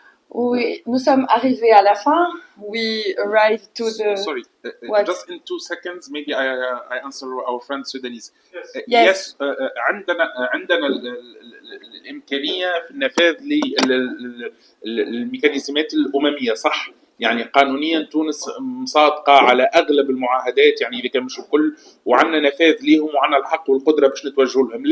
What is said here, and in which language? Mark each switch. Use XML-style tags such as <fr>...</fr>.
<fr>Oui, nous sommes arrivés à la fin.</fr> <en>We arrived to the... Sorry, What? just in 2 seconds maybe I answer our friend Sudanese. Yes.</en> <ar>عندنا الإمكانية في النفاذ للميكانيزمات الأممية، صح؟ يعني قانونيا تونس مصادقة على أغلب المعاهدات، يعني إذا كان مش الكل، وعندنا نفاذ ليهم وعندنا الحق والقدرة باش نتوجه لهم.</ar>